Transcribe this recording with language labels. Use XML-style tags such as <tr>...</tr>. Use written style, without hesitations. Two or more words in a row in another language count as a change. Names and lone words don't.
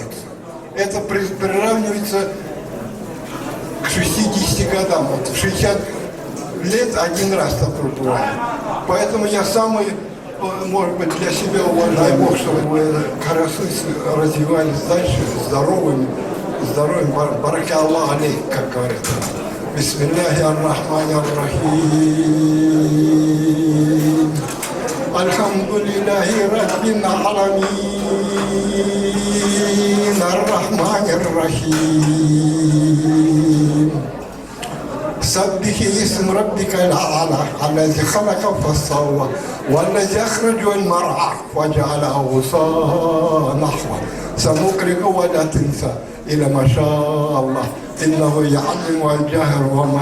<ru>Это приравнивается к 60 годам. Вот в 60 лет один раз такое бывает. Поэтому я самый, может быть, для себя уважаю Бог, чтобы вы карасуйцы развивались дальше здоровыми,</ru> <ar>بارك الله عليك,</ar> <ru>как говорят.</ru> <ar>بسم الله الرحمن الرحيم. الحمد لله رب العالمين. الرحمن الرحيم. سبح اسم ربك الأعلى الذي خلق فسوى والذي أخرج المرعى وجعله غثاء نحوا سنقرئك ولا تنسى إلا ما شاء الله إنه يعلم الجهر وما</ar>